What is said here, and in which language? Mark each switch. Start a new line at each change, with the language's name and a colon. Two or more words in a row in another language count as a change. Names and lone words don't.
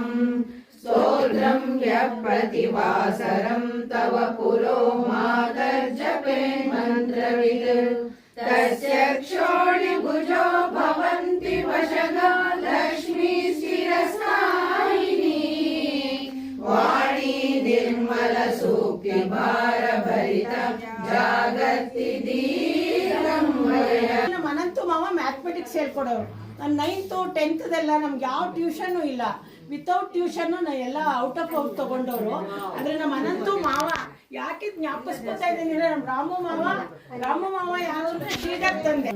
Sanskrit: स्तोत्रं यः प्रतिवासरं तव पुरो मातर्जपेन् मन्त्रवित् तस्य क्षोणिभुजो भवन्ति वशगा लक्ष्मी स्थिरस्थायिनी वाणी निर्मलसूक्तिभारभरिता जागर्ति दीर्घं वय
Kannada: ಮನಂತೂ ಮಾವ ಮ್ಯಾಥಮೆಟಿಕ್ಸ್ ಹೇಳ್ಕೊಡೋರು. ನಾನು 9th 10th ನಮ್ಗೆ ಯಾವ ಟ್ಯೂಷನ್ನು ಇಲ್ಲ,
English: without tuition
Kannada: ನಾ ಎಲ್ಲ
English: out of out
Kannada: ತಗೊಂಡವರು. ಆದರೆ ನಮ್ಮ ಅನಂತು ಮಾವ ಯಾಕೆ ಜ್ಞಾಪಿಸ್ಕೊತಾ ಇದ್ದೀನಿ ಅಂದರೆ, ನಮ್ಮ ರಾಮು ಮಾವ ಯಾರು ಅಂದರೆ ಶ್ರೀಧರ್ ತಂದೆ.